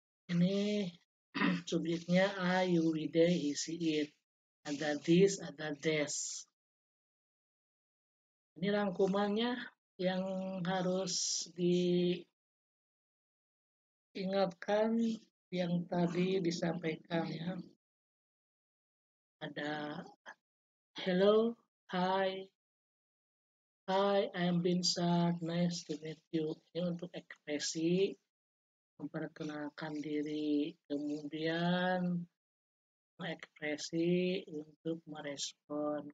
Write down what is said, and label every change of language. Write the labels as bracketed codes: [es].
[id] Ini subjeknya I, you, we, they, he, she, it. Ada this, ada this. Ini rangkumannya yang harus diingatkan yang tadi disampaikan ya. Ada [en] hello, hi, I'm Binsar, nice to meet you. [id] Ini untuk ekspresi, memperkenalkan diri, kemudian mengekspresi untuk merespon.